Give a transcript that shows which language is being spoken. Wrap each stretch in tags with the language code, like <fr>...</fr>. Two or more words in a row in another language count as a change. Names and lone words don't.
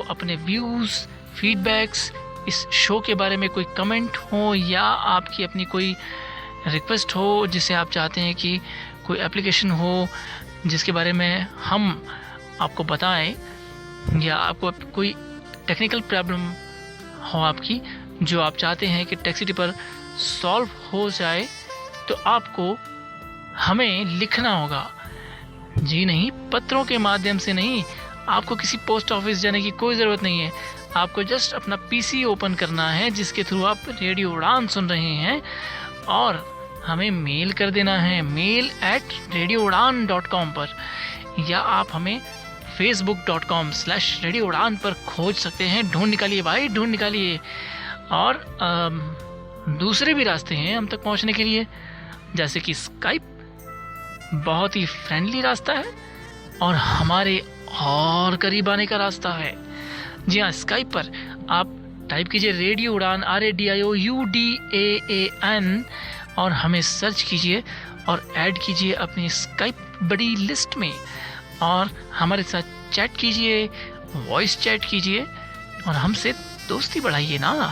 <hi>अपने</hi> <en>views, feedbacks,</en> <hi>इस शो के बारे में कोई कमेंट हो, या आपकी अपनी कोई रिक्वेस्ट हो जिसे आप चाहते हैं कि कोई एप्लीकेशन हो जिसके बारे में हम आपको बताएं, या आपको कोई</hi> <en>technical problem</en> <hi>हो आपकी जो आप चाहते हैं कि टेक्सिटी पर सॉल्व हो जाए, तो आपको हमें लिखना होगा। जी नहीं, पत्रों के माध्यम से नहीं, आपको किसी</hi> <en>post office</en> <hi>जाने की कोई ज़रूरत नहीं है। आपको जस्ट अपना</hi> <en>PC open</en> <hi>करना है जिसके थ्रू आप रेडियो उड़ान सुन रहे हैं, और हमें मेल कर देना है mail@radioudan.com पर, या आप हमें facebook.com/radioudan पर खोज सकते हैं। ढूंढ निकालिए भाई, ढूंढ निकालिए। और दूसरे भी रास्ते हैं हम तक पहुंचने के लिए, जैसे कि स्काइप बहुत ही फ्रेंडली रास्ता है और हमारे और करीब आने का रास्ता है। जी हाँ, स्काइप पर आप टाइप कीजिए रेडियो उड़ान RADIOUDAAN और हमें सर्च कीजिए और ऐड कीजिए अपनी</hi> <en>Skype buddy list</en> <hi>में, और हमारे साथ चैट कीजिए,</hi> <en>voice chat</en> <hi>कीजिए और हमसे दोस्ती बढ़ाइए ना।</hi>